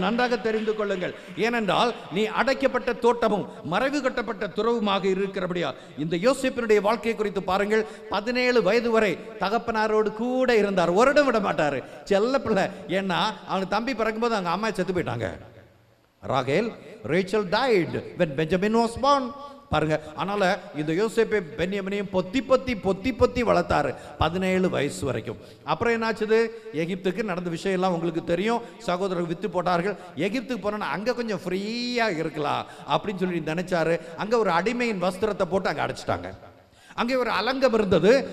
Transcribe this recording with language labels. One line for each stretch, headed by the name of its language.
Tamil: நன்றாக தெரிந்து கொள்ளுங்கள். ஏனென்றால் நீ அடைக்கப்பட்ட தோட்டமும் மறைவு கட்டப்பட்ட துறவுமாக இருக்கிறபடியா. இந்த யோசேப்பினுடைய வாழ்க்கையை குறித்து பாருங்கள். 17 வயது வரை தகப்பனாரோடு கூட இருந்தார். ஒரு இடம் விட மாட்டார். செல்ல பிள்ளை. ஏன்னா அவங்க தம்பி பிறக்கும்போது அவங்க அம்மா செத்து போயிட்டாங்க.
English: ராகேல், Rachel died when Benjamin was born.
Tamil: பாருங்க. அதனால இந்த யோசேப்பை பென்யமீனையும் பொத்தி வளர்த்தாரு 17 வயசு வரைக்கும். அப்புறம் என்னாச்சுது? எகிப்துக்கு நடந்த விஷயம் எல்லாம் உங்களுக்கு தெரியும். சகோதரர்கள் வித்து போட்டார்கள். எகிப்துக்கு போனா அங்க கொஞ்சம் ஃப்ரீயா இருக்கலாம் அப்படின்னு சொல்லி நினைச்சாரு. அங்க ஒரு அடிமையின் வஸ்திரத்தை போட்டு அங்க அடைச்சிட்டாங்க. அங்கே ஒரு அலங்கம் இருந்தது.